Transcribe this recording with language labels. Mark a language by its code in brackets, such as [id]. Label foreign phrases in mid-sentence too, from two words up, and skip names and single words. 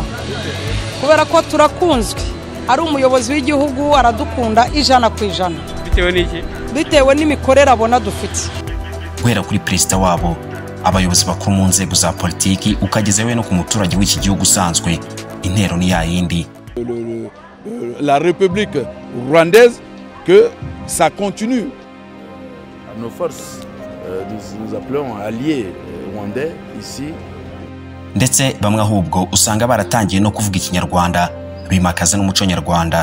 [rw] Kubera ko turakunzwe, ari umuyobozi w'igihugu aradukunda 100%. Bitewe n'iki? Bitewe n'imikorere abona dufite. Guhera kuri president wabo, abayobozi bakuru mu nzego za politiki ukagezewe no ku muturage w'iki gihugu usanzwe, intero ni ya yindi. [fr] La République rwandaise que ça continue. Nos forces, nous appelons alliés rwandais ici. [rw] Ndetse bamwe ahubwo usanga baratangiye no kuvuga ikinyarwanda, bimakaza n'umuco nyarwanda.